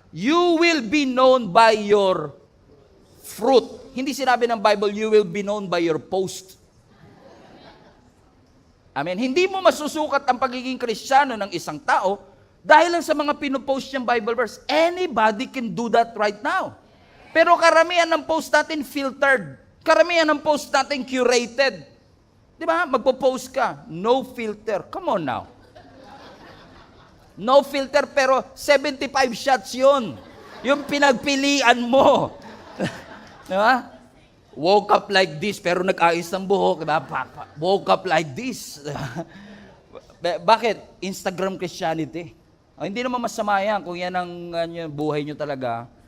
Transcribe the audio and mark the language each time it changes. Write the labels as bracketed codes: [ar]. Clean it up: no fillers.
[en] You will be known by your fruit. [tl] Hindi sinabi ng Bible, [en] you will be known by your post. Amen. [tl] Hindi mo masusukat ang pagiging Kristiyano ng isang tao dahil lang sa mga pinopost niyang Bible verse. [en] Anybody can do that right now. [tl] Pero karamihan ng post natin filtered. Karamihan ng post natin curated. Di ba? Magpo-post ka. [en] No filter. Come on now. No filter [tl] pero 75 shots yun. Yung pinagpilian mo. Di ba? [en] Woke up like this, [tl] pero nag-ayos ng buhok. [en] Woke up like this. Bakit? Instagram Christianity. [tl] Hindi naman masama yan kung yan ang buhay nyo talaga.